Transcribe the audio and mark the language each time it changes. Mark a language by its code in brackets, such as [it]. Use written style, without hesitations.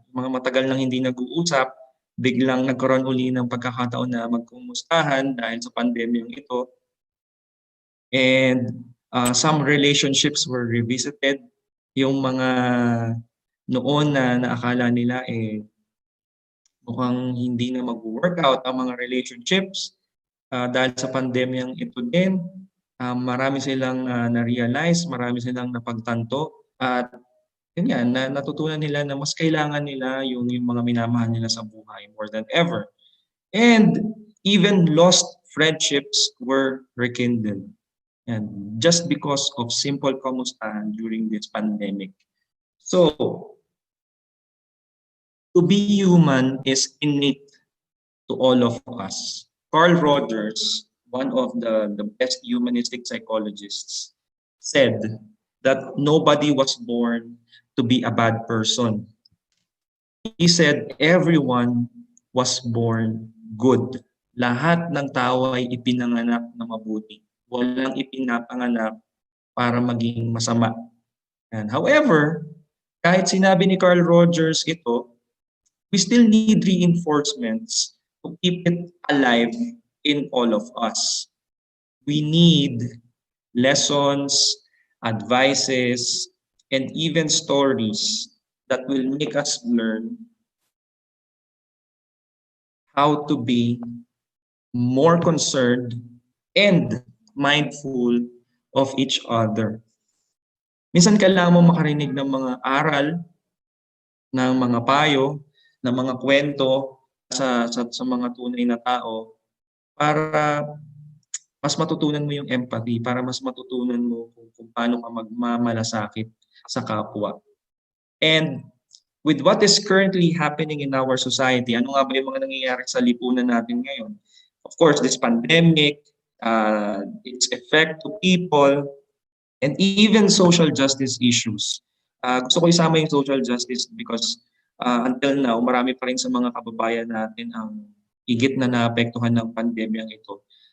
[tl] Mga matagal nang hindi nag-uusap, biglang nagkaroon uli ng pagkakataon na magkumustahan dahil sa pandemyang ito. [en] And some relationships were revisited. [tl] Yung mga noon na naakala nila mukhang hindi na mag-workout ang mga relationships dahil sa pandemyang ito din. Marami silang na-realize, marami silang napagtanto at yun yan, natutunan nila na mas kailangan nila yung mga minamahal nila sa buhay [en] more than ever. And even lost friendships were rekindled. And just because of simple kamustahan during this pandemic. So, to be human is innate to all of us. Carl Rogers, one of the best humanistic psychologists, said that nobody was born to be a bad person. He said everyone was born good. [tl] Lahat ng tao ay ipinanganak na mabuti. Walang ipinapanganak para maging masama. [en] And however, [tl] kahit sinabi ni Carl Rogers ito, [en] we still need reinforcements to keep it alive in all of us. We need lessons, advices, and even stories that will make us learn how to be more concerned and mindful of each other. [tl] Minsan kailangan mo makarinig ng mga aral, ng mga payo, ng mga kwento sa mga tunay na tao para mas matutunan mo yung empathy, para mas matutunan mo kung paano ka magmamalasakit sa kapwa. [en] And with what is currently happening in our society, [tl] ano nga ba yung mga nangyayari sa lipunan natin ngayon? [en] Of course, this pandemic, its effect to people, and even social justice issues. [tl] Gusto ko isama yung social justice [en] because until now, [tl] marami pa rin sa mga kababayan natin ang higit na naapektuhan ng pandemyang ito.